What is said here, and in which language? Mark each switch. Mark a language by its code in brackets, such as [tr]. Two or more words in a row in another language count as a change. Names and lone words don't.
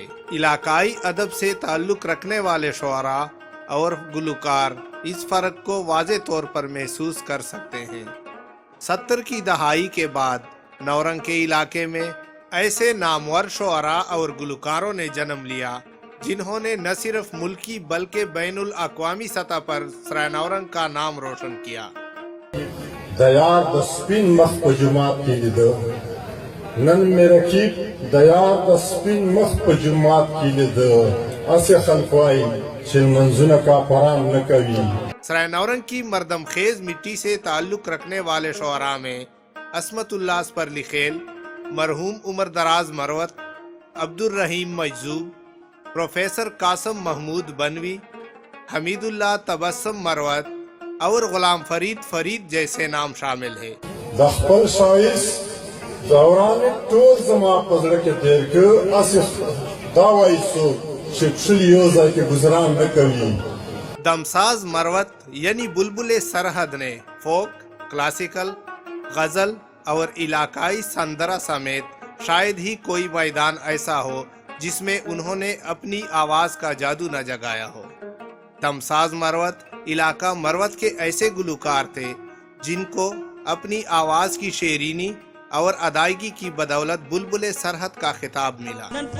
[ur] علاقائی ادب سے تعلق رکھنے والے شعراء اور گلوکار اس فرق کو واضح طور پر محسوس کر سکتے ہیں۔ 70 کی دہائی کے بعد نورنگ کے علاقے میں ایسے نامور شعراء اور گلوکاروں نے جنم لیا جنہوں نے نہ صرف ملکی بلکہ بین الاقوامی سطح پر سرائے نورنگ کا نام روشن کیا۔ [ps] دیار د سپین مخ په جماعت کې لیده، نن مې رقیب دیار د سپین مخ په جماعت کې لیده، اسې خلک وایي چې لمونځونه کافران نه کوي۔ [ur] سرائے نورنگ کی مردم خیز مٹی سے تعلق رکھنے والے شعراء میں عصمت اللہ اسپرلی خیل، مرحوم عمر دراز مروت، عبد الرحیم مجذوب، پروفیسر قاسم محمود بنوی، حمید اللہ تبسم مروت اور غلام فرید جیسے نام شامل ہے۔ [ps] د خپل ښایست دوران ټول زما په زړه کې تېر کړ، اسې دا وایي څوک چې کښلي یو ځای کې ګزران نه کوي۔ [ur] دمساز مروت یعنی بلبل سرحد نے فوک، کلاسیکل، غزل اور علاقائی سندرہ سمیت شاید ہی کوئی میدان ایسا ہو جس میں انہوں نے اپنی آواز کا جادو نہ جگایا ہو۔ دمساز مروت علاقہ مروت کے ایسے گلوکار تھے جن کو اپنی آواز کی شیرینی اور ادائیگی کی بدولت بلبل سرحد کا خطاب ملا۔